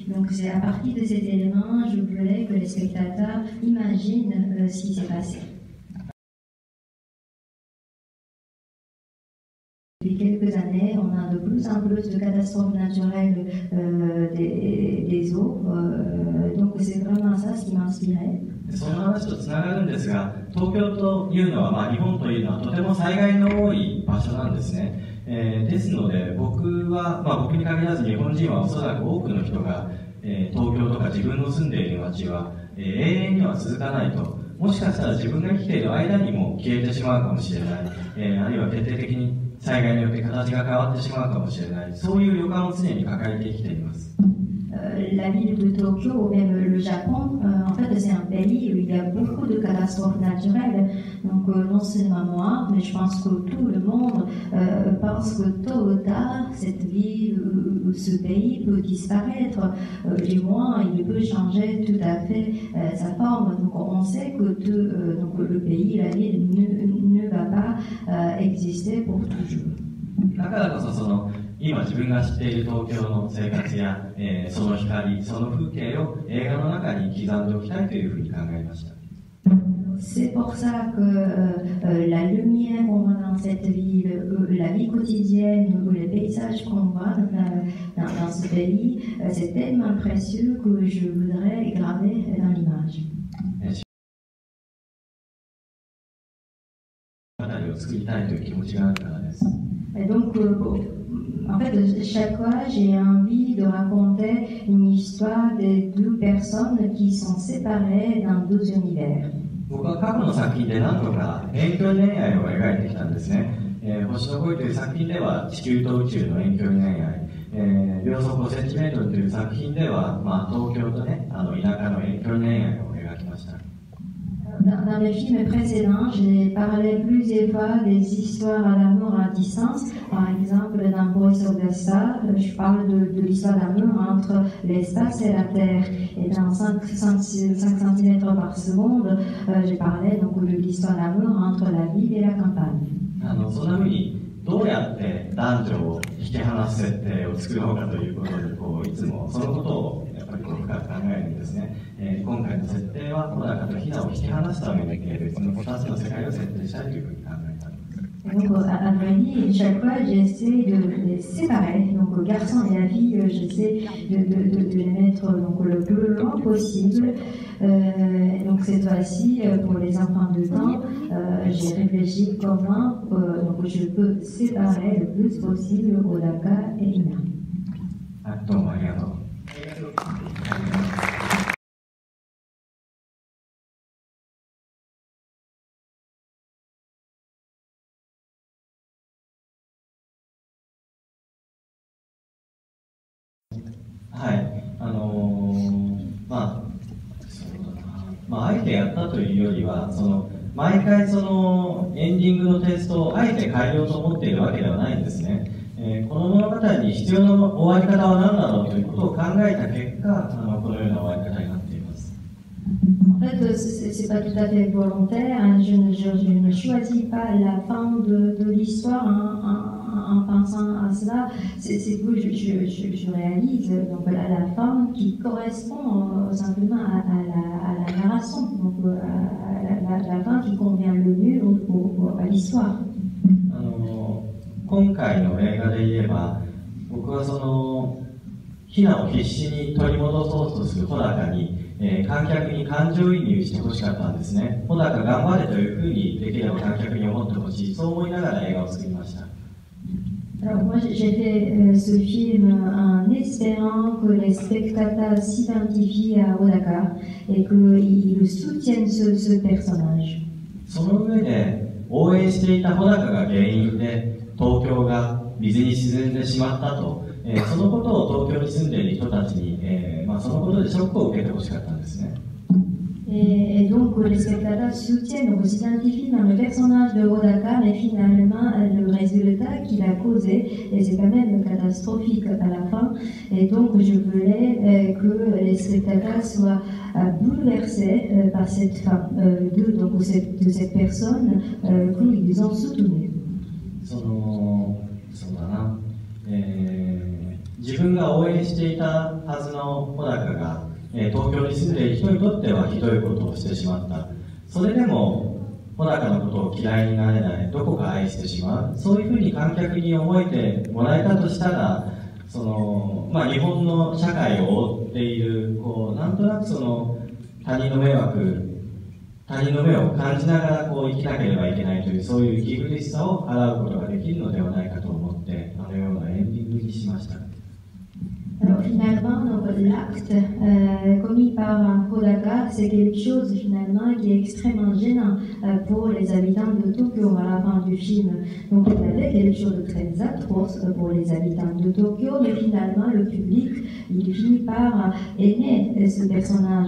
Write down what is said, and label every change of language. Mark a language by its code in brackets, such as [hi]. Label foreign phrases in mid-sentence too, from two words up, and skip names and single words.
[fr] Donc c'est à partir de cet élément, je voulais que les spectateurs imaginent ce qui s'est passé. Depuis quelques années, on a de plus en plus de catastrophes naturelles des eaux, donc c'est vraiment ça ce qui m'a inspiré. [ja] その話とつながるんですが、東京というのは、日本というのはとても災害の多い場所なんですね。ですので僕に限らず日本人はおそらく多くの人が、東京とか自分の住んでいる街は、永遠には続かないと。もしかしたら自分が生きている間にも消えてしまうかもしれない、あるいは決定的に災害によって形が変わってしまうかもしれない、そういう予感を常に抱えて生きています。 [fr] la ville de Tokyo ou même le Japon, en fait, c'est un pays où il y a beaucoup de catastrophes naturelles. Donc, non seulement moi, mais je pense que tout le monde pense que tôt ou tard, cette ville ou ce pays peut disparaître. Du moins, il peut changer tout à fait sa forme. Donc, on sait que donc, le pays, la ville ne va pas exister pour toujours. [ja] だからこそ今自分が知っている東京の生活や、その光、その風景を映画の中に刻んでおきたいというふうに考えました。 [fr] C'est pour ça que la lumière qu'on voit dans cette ville, la vie quotidienne ou les paysages qu'on voit dans ce pays, c'est tellement précieux que je voudrais graver dans l'image. [ja] を作りたいという気持ちがあるからです。 [fr] Et donc, en fait, chaque fois, j'ai envie de raconter une histoire de deux personnes qui sont séparées dans deux univers. [ja] 僕は過去の作品で何度か遠距離恋愛を描いてきたんですね。星の恋という作品では地球と宇宙の遠距離恋愛、秒速5センチメートルという作品では、東京とね、田舎の遠距離恋愛を描きました。 [fr] Dans les films précédents, j'ai parlé plusieurs fois des histoires d'amour à distance. Par exemple, dans Voice of the Star, je parle de l'histoire d'amour entre l'espace et la Terre. Et dans 5 cm par seconde, j'ai parlé donc de l'histoire d'amour entre la ville et la campagne. [ja] そんな風にどうやって男女を引き離す設定を作ろうかということでいつもそのことをやっぱり深く考えるんですね。今回の設定は小高とひなを引き離すために別の2つの世界を設定したいというふうに考えたんです。 [fr] Donc, à vrai dire, chaque fois, j'essaie de les séparer. Donc, le garçon et la fille, j'essaie de les mettre donc, le plus loin possible. Donc, cette fois-ci, pour les enfants de temps, j'ai réfléchi comment donc, je peux séparer le plus possible Odaka et Ina. [ja] どうもありがとう。はい、あえてやったというよりは、毎回エンディングのテイストをあえて変えようと思っているわけではないんですね。この物語に必要な終わり方は何だろうということを考えた結果、このような終わり方になっています。 [fr] En fait, c'est pas tout à fait volontaire. Hein. Je ne choisis pas la fin de l'histoire en pensant à cela. C'est que je réalise donc, la fin qui correspond simplement à la narration, donc la fin qui convient le mieux à l'histoire. [ja] 今回の映画で言えば、僕はヒナを必死に取り戻そうとする穂高に、観客に感情移入してほしかったんですね。穂高頑張れというふうにできれば観客に思ってほしい、そう思いながら映画を作りました。 [fr] Alors moi j'ai fait ce film en espérant que les spectateurs s'identifient à Odaka et qu'ils soutiennent ce personnage. [ja] その上で応援していた穂高が原因で東京が水に沈んでしまったと、そのことを東京に住んでいる人たちに、そのことでショックを受けてほしかったんですね。 [fr] Et donc les spectateurs soutiennent, donc s'identifient dans le personnage de Odaka, mais finalement le résultat qu'il a causé, et c'est quand même catastrophique à la fin. Et donc je voulais que les spectateurs soient bouleversés par cette fin de cette personne qu'ils ont soutenue. [ja] そうだな、自分が応援していたはずの穂高が東京に住んでいる人にとってはひどいことをしてしまった。それでも穂高のことを嫌いになれない、どこか愛してしまう、そういうふうに観客に思えてもらえたとしたら、日本の社会を覆っているなんとなく他人の目を感じながら生きなければいけないという、そういう息苦しさを払うことができるのではないかと思って、あのようなエンディングにしました。 [fr] Alors finalement, l'acte commis par un Kodaka, c'est quelque chose finalement qui est extrêmement gênant pour les habitants de Tokyo à la fin du film. Donc il y avait quelque chose de très atroce pour les habitants de Tokyo, mais finalement le public, il finit par aimer ce personnage.